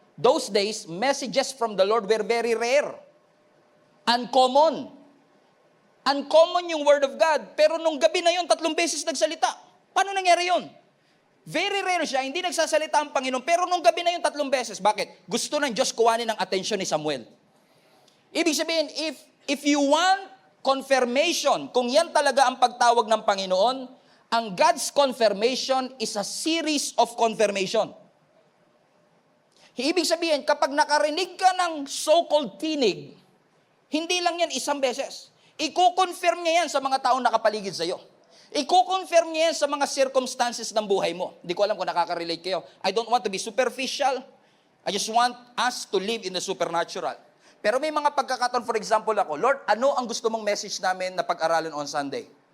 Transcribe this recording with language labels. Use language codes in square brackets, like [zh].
[en] Those days, messages from the Lord were very rare. Uncommon. Uncommon [tl] yung [en] word of God. [tl] Pero nung gabi na yon, 3 beses nagsalita. Paano nangyari yon? Very rare siya, hindi nagsasalita ang Panginoon. Pero nung gabi na yung 3 beses, bakit? Gusto ng Diyos kuwanin ang attention ni Samuel. Ibig sabihin, [en] if you want confirmation, [tl] kung yan talaga ang pagtawag ng Panginoon, ang [en] God's confirmation is a series of confirmation. [tl] Ibig sabihin, kapag nakarinig ka ng so-called tinig, hindi lang yan 1 beses. Iko-confirm niya yan sa mga taong nakapaligid sa iyo. Iko-confirm niya yan sa mga circumstances ng buhay mo. Hindi ko alam kung nakaka-relate kayo. [en] I don't want to be superficial. I just want us to live in the supernatural. [tl] Pero may mga pagkakataon, for example ako, Lord, ano ang gusto mong message namin na pag-aralan [en] on Sunday?